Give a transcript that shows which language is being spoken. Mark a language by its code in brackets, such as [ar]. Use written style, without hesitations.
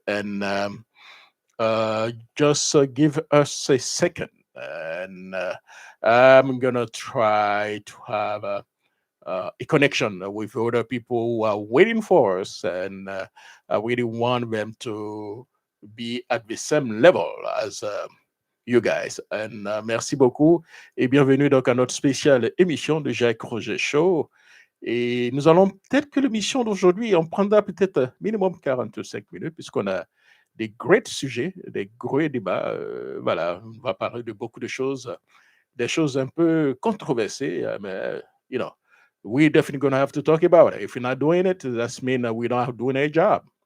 [en] And just give us a second, and I'm gonna try to have a connection with other people who are waiting for us, and I really want them to be at the same level as you guys. [fr] And merci beaucoup et bienvenue donc à notre spéciale émission de Jacques Roger Show. Et nous allons peut-être que l'émission d'aujourd'hui, on prendra peut-être minimum 45 minutes puisqu'on a des great sujets, des gros débats. Voilà, on va parler de beaucoup de choses, des choses un peu controversées, mais, [en] you know, we're definitely going to have to talk about it. If we're not doing it, that's mean we're not doing a job.